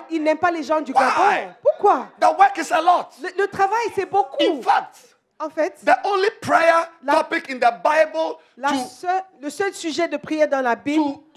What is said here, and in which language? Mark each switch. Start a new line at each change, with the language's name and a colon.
French: qu'il n'aime pas les gens du
English: Why?
French: Gabon. Pourquoi?
English: The work is a lot.
French: Le travail, c'est beaucoup.
English: In fact,
French: En fait,
English: the only prayer topic in the Bible
French: le seul sujet de prière dans la Bible